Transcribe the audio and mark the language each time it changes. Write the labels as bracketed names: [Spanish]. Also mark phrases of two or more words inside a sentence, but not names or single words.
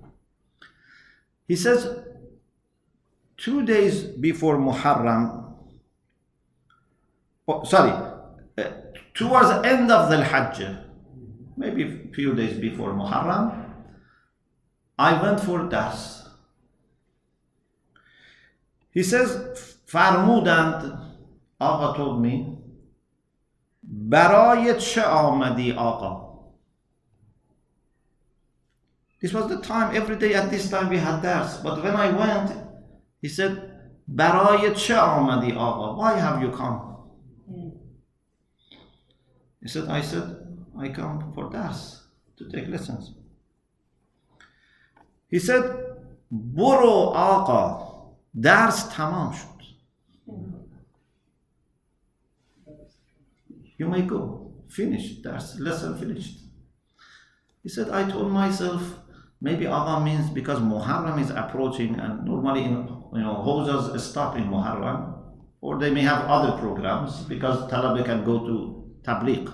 [English] He says, 2 days before Muharram, towards the end of the Hajj, maybe a few days before Muharram, I went for dars. He says, [Persian] فرمودند آقا [English] told me [Persian] برای چه آمدی آقا. [English] This was the time, every day at this time we had dars, but when I went, he said [Persian] برای چه آمدی آقا, [English] why have you come? He said, I come for dars, to take lessons. He said [Persian] برو آقا, درس تمام شد. [English] You may go, finish, that's lesson finished. He said, I told myself, maybe Agha means because Muharram is approaching, and normally Hawzas stop in Muharram, or they may have other programs because Talaba can go to Tabligh.